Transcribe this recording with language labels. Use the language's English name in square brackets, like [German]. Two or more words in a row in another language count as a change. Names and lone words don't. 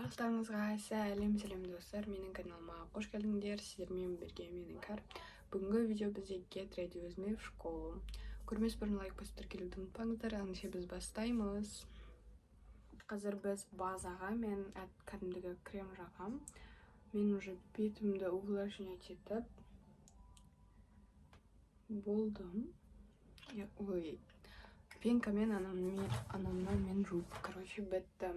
[Kazakh] Барлықтарыңызға сәлем достар, менің каналыма қош келдіңдер. Сіздермен бірге менің Кар. Бүгінгі видео бізде [English] get ready with me [Russian] в школу. [Kazakh] Көрмес бұрын лайк басып тіркелуді ұмытпаңыздар, ендеше біз бастаймыз. Қазір біз базаға мен кәдімгідей крем жағам. Мен уже бетімді увлажнять етіп болдым. Ой, пенкамен анамнан мен жуып, короче, бітті.